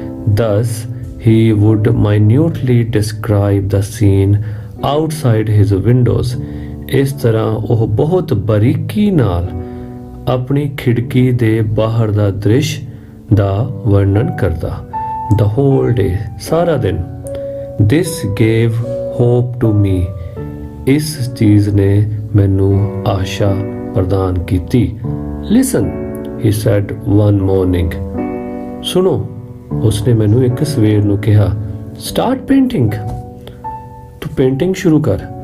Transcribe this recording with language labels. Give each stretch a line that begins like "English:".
English: Thus he would minutely describe the scene outside his windows,
Punjabi: ਇਸ ਤਰ੍ਹਾਂ ਉਹ ਬਹੁਤ ਬਾਰੀਕੀ ਨਾਲ ਆਪਣੀ ਖਿੜਕੀ ਦੇ ਬਾਹਰ ਦਾ ਦ੍ਰਿਸ਼ ਦਾ ਵਰਣਨ ਕਰਦਾ।
English: The whole day,
Punjabi: ਸਾਰਾ ਦਿਨ।
English: This gave hope to me,
Punjabi: ਇਸ ਚੀਜ਼ ਨੇ ਮੈਨੂੰ ਆਸ਼ਾ ਪ੍ਰਦਾਨ ਕੀਤੀ।
English: Listen, he said one morning,
Punjabi: ਸੁਣੋ, ਉਸਨੇ ਮੈਨੂੰ ਇੱਕ ਸਵੇਰ ਨੂੰ ਕਿਹਾ।
English: Start painting,
Punjabi: ਤੂੰ ਪੇਂਟਿੰਗ ਸ਼ੁਰੂ ਕਰ।